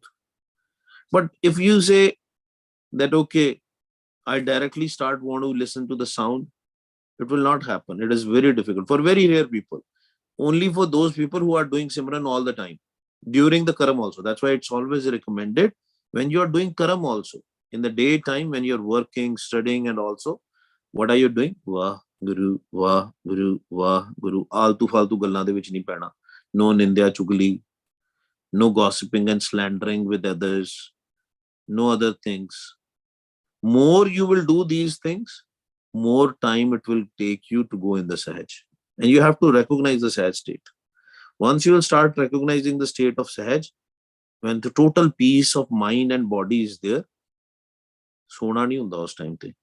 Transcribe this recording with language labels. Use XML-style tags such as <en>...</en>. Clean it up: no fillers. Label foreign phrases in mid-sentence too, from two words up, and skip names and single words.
<en>But if you say that, okay, I directly want to listen to the sound, it will not happen. It is very difficult for very rare people. Only for those people who are doing Simran all the time. During the Karam also. That's why it's always recommended when you are doing Karam also. In the daytime, when you're working, studying, and also, what are you doing?</en> <pa>Vah, Guru, Vah, Guru, Vah, Guru. ਅਲਤੂ ਫ਼ਾਲਤੂ ਗੱਲਾਂ ਦੇ ਵਿੱਚ ਨਹੀਂ ਪੈਣਾ.</pa> <en>No</en> <pa>ਨਿੰਦਿਆ ਚੁਗਲੀ.</pa> <en>No gossiping and slandering with others. No other things. More you will do these things, more time it will take you to go in the Sahaj. And you have to recognize the Sahaj state. Once you will start recognizing the state of Sahaj, when the total peace of mind and body is there,</en> <pa>ਸੌਣਾ ਨਹੀਂ ਹੁੰਦਾ ਉਸ ਟਾਈਮ ਤੇ.</pa>